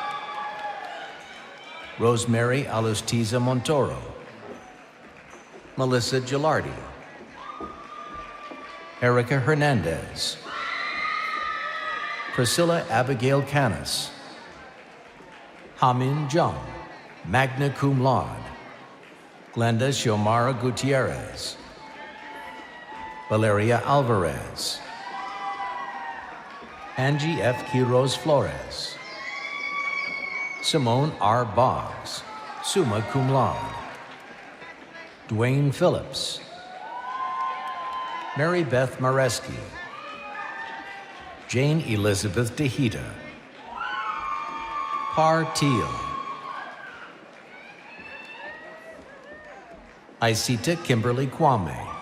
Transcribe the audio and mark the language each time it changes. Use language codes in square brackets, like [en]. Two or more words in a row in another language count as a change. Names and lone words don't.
[en] Rosemary Alustiza Montoro, Melissa Gilardi, Erica Hernandez, Priscilla Abigail Canis, Hamin Jung, [la] magna cum laude, [en] Glenda Xiomara Gutierrez, Valeria Alvarez, Angie F. Quiroz Flores, Simone R. [la] Boggs, summa cum laude, [en] Dwayne Phillips, Mary Beth Mareski, Jane Elizabeth DeHita, Par Teal, Isita Kimberly Kwame,